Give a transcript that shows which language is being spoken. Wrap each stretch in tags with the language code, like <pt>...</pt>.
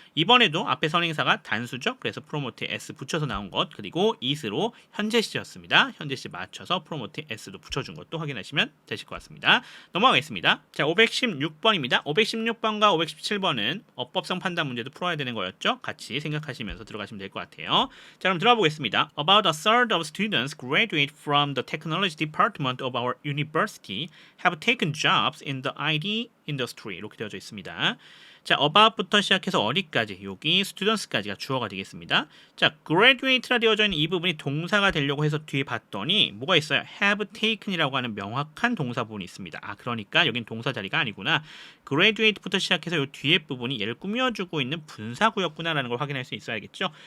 <ko>이번에도 앞에 선행사가 단수죠. 그래서 promote에 s 붙여서 나온 것 그리고 is로 현재 시제였습니다. 현재 시 맞춰서 promote에 s도 붙여준 것도 확인하시면 되실 것 같습니다. 넘어가겠습니다. 자, 516번입니다. 516번과 517번은 어법성 판단 문제도 풀어야 되는 거였죠. 같이 생각하시면서 들어가시면 될 것 같아요. 자, 그럼 들어가 보겠습니다.</ko> <en>About a third of students graduate from the technology department of our university have taken jobs in the IT industry.</en> <ko>이렇게 되어져 있습니다. 자, about부터 시작해서 어디까지? 여기 students까지가 주어가 되겠습니다. 자, graduate라 되어져 있는 이 부분이 동사가 되려고 해서 뒤에 봤더니 뭐가 있어요? have taken이라고 하는 명확한 동사 부분이 있습니다. 아, 그러니까 여긴 동사 자리가 아니구나. graduate부터 시작해서 이 뒤에 부분이 얘를 꾸며주고 있는 분사구였구나라는 걸 확인할 수 있어야겠죠.</ko>